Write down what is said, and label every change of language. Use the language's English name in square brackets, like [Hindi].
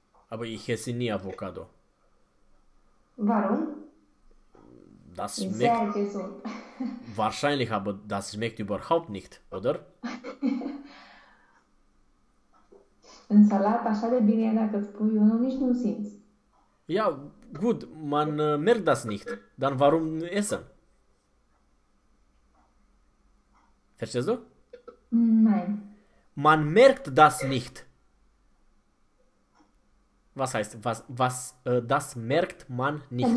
[German] Aber ich esse nie Avocado. Warum? Das schmeckt... Sehr gesund. Wahrscheinlich, aber das schmeckt überhaupt nicht, oder? In Salat, [Romanian] așa de bine e dacă spui, eu nu, nici nu simți. [German] Ja, gut, man merkt das nicht. Dann warum essen? Verstehst du? Nein. Man merkt das nicht. Was heißt, was das merkt man nicht?